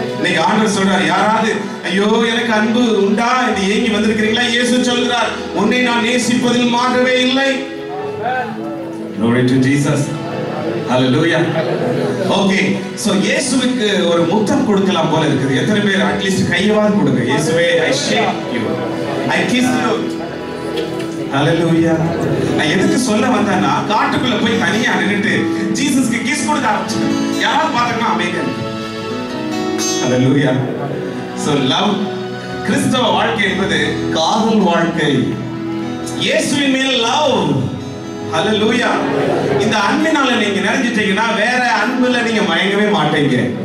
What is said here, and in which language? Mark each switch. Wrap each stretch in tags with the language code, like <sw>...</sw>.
<ta>இன்னைக்கு ஆண்டவர் சொல்றார், யாராவது ஐயோ எனக்கு அன்பு உண்டா என்று ஏங்கி வந்திருக்கிறீங்களா? இயேசு சொல்கிறார், உன்னை நான் நேசிப்பதில் மாற்றவே இல்லை.</ta> <en>Glory to Jesus.</en> <ta>Hallelujah. Okay, so இயேசுவுக்கு ஒரு முத்தம் கொடுக்கலாம் போல இருக்குது. எத்தனை பேர் அட்லீஸ்ட் கையவாது கொடுங்க.</ta> <en>இயேசுவே, I shake you, I kiss you. Hallelujah.</en> <ta>நான் எதுக்கு சொல்ல வந்தேன்னா, காட்டுக்குள்ள போய் தனியா நின்னுட்டு ஜீசஸ்க்கு கிஸ் கொடுக்க ஆரம்பிச்சேன். யாராவது பார்த்தீங்கன்னா அமேகன். Hallelujah. So love, கிறிஸ்தவ வாழ்க்கை என்பது காதல் வாழ்க்கை. இயேசுவின் மேல் love. Hallelujah. இந்த அன்பினால நீங்க நிறைஞ்சிட்டீங்கன்னா வேற அன்புல நீங்க மயங்கவே மாட்டீங்க.</ta>